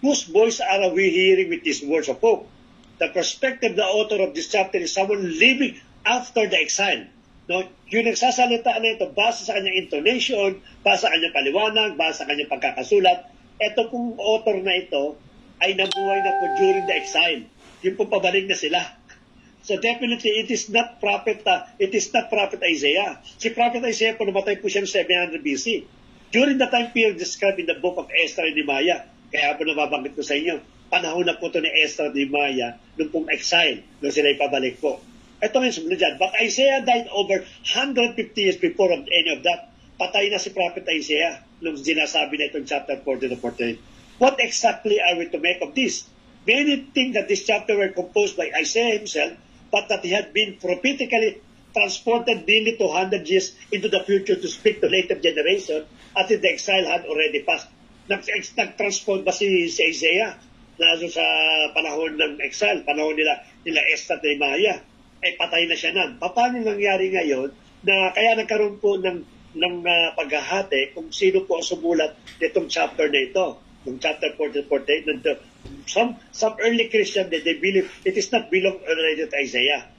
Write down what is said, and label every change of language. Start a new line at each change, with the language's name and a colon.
English: Whose voice are we hearing with these words of hope? The perspective, the author of this chapter is someone living after the exile.
Filipino: No, yung nagsasalita na ito, base sa kanyang intonation, base sa kanyang paliwanag, base sa kanyang pagkakasulat, ito pong author na ito ay nabuhay na po during the exile. Yung po pabalik na sila.
English: So definitely, it is not prophet Isaiah.
Filipino: Si prophet Isaiah po namatay po siya ng 700 BC.
English: During the time period described in the book of Esther and Nehemiah,
Filipino: kaya po nababanggit ko sa inyo, panahon na po ito ni Esther at Nehemiah nung pong exile, nung sila ipabalik po. Ito ngayon sumunod dyan.
English: But Isaiah died over 150 years before of any of that.
Filipino: Patay na si Prophet Isaiah nung sinasabi na itong chapter 40 to 48.
English: What exactly are we to make of this? Many think that this chapter were composed by Isaiah himself, but that he had been prophetically transported nearly 200 years into the future to speak to later generation after the exile had already passed.
Filipino: Nag-transport ba si Isaiah na sa panahon ng exile, panahon nila Esther at Nehemiah? Ay patay na siya nan. Paano nangyari ngayon na kaya nagkaroon po ng paghahati kung sino po ang sumulat nitong chapter na ito, ng chapter 40-48.
English: Some early Christians, they believe it is not belong already to Isaiah.